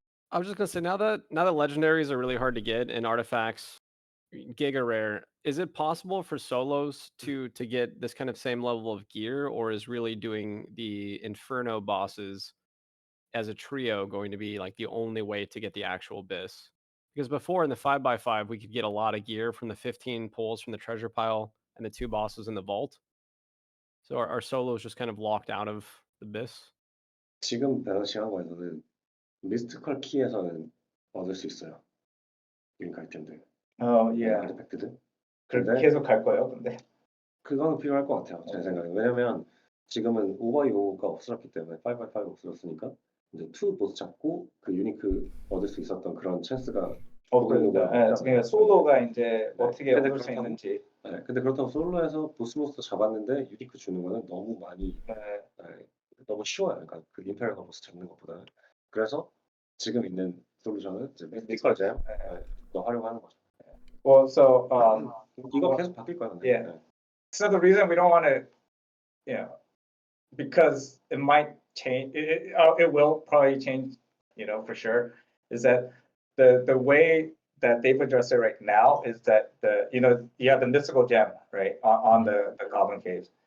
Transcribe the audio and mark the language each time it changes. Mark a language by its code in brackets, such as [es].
[en] I was just gonna say now that legendaries are really hard to get and artifacts giga rare, is it possible for solos to get this kind of same level of gear, or is really doing the Inferno bosses as a trio going to be like the only way to get the actual bis? Because before in the 5x5 we could get a lot of gear from the 15 pulls from the treasure pile and the 2 bosses in the vault. So are solos just kind of locked out of the bis? [ko] 지금 밸런싱한 거에서는 미스티컬 키에서는 얻을 수 있어요. 유니크 아이템들. 아티팩트들. 그렇게 계속 갈 거예요, 근데. 그거는 필요할 것 같아요. 제 생각에. 왜냐면 지금은 오버이오가 없어졌기 때문에 5x5 없어졌으니까 이제 2 보스 잡고 그 유니크 얻을 수 있었던 그런 찬스가 그러니까 솔로가 이제 어떻게 얻을 수 있는지. 네, 근데 그렇다고 솔로에서 보스 잡았는데 유니크 주는 거는 너무 많이 너무 쉬워요. 그러니까 그 임페리얼 보스 잡는 것보다는. 그래서 지금 있는 솔루션은 이제 미스티컬 잼 더 활용하는 거죠. [en] Well, so [ko] 이거 계속 바뀔 거야. 근데. [en] Yeah. So the reason we don't want to you know, because it might change, it will probably change, you know, for sure, is that the way that they've addressed it right now is that you know, you have the mystical gem, right, on the Goblin Caves.